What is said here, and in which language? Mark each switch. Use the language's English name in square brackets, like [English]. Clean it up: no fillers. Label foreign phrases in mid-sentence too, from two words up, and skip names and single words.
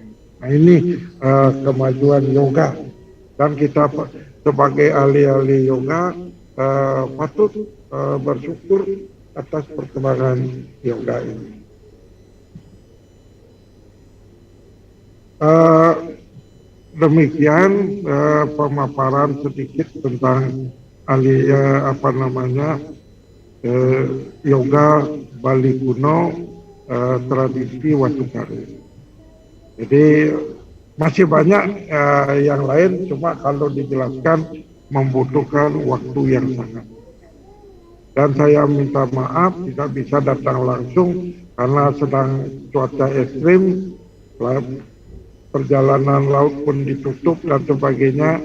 [Indonesian] Nah ini kemajuan yoga, dan kita sebagai ahli-ahli yoga patut bersyukur atas perkembangan yoga ini. Demikian pemaparan sedikit tentang yoga Bali kuno, tradisi Watukaru. Jadi masih banyak yang lain, cuma kalau dijelaskan membutuhkan waktu yang sangat. Dan saya minta maaf tidak bisa datang langsung karena sedang cuaca ekstrim, perjalanan laut pun ditutup dan sebagainya.